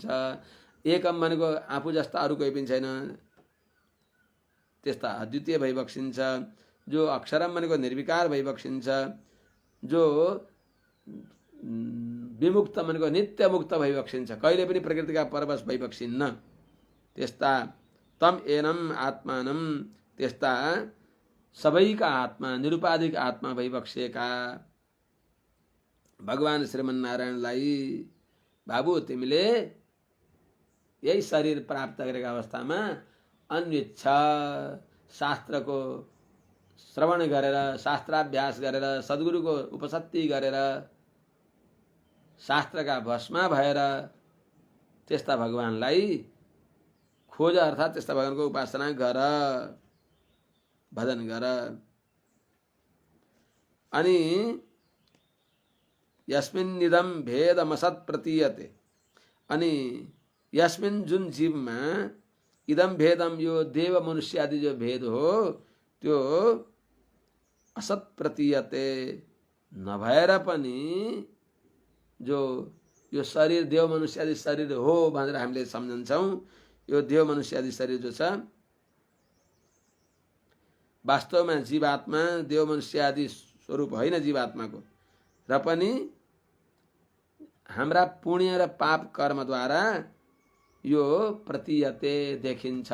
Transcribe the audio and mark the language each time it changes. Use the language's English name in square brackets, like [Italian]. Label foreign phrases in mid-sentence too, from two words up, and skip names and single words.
[Nepali] एकम भनेको आफू जस्ता अरू कोही पनि छैन, त्यस्ता अद्वितीय भई बक्सिन्छ। जो अक्षरम भनेको निर्विकार भई बक्सिन्छ, जो विमुक्त भनेको नित्य मुक्त भई बक्सिन्छ, कहिले पनि प्रकृतिका परवश भई बक्सिन्न। त्यस्ता [Sanskrit] तम एनम आत्मानम, [Nepali] त्यस्ता सबैका आत्मा, निरुपाधिक आत्मा भई बक्सिएका भगवान श्रीमन्नारायणलाई बाबु तिमीले यही शरीर प्राप्त गरेका अवस्थामा अन्वेच्छा शास्त्रको श्रवण गरेर, शास्त्राभ्यास गरेर, सद्गुरुको उपसत्ति गरेर, शास्त्रका भस्मा भएर त्यस्ता भगवानलाई खोज, अर्थात् त्यस्ता भगवानको उपासना गर, भजन गर। अनि [Sanskrit] यस्मिन् इदं भेदमसत् प्रतीयते, [Nepali] अनि यस्मिन् जुन जीवमा [Sanskrit] इदम भेदम, [Nepali] यो देव मनुष्य आदि जो भेद हो त्यो [Sanskrit] असत प्रतीयते, [Nepali] नभएर पनि जो यो शरीर देव मनुष्य आदि शरीर हो भनेर हामीले सम्झन्छौँ, यो देव मनुष्य आदि शरीर जो छ वास्तवमा जीवात्मा देव मनुष्य आदि स्वरूप होइन जीवात्माको, र पनि हाम्रा पुण्य र पाप कर्मद्वारा यो प्रतीयते देखिन्छ।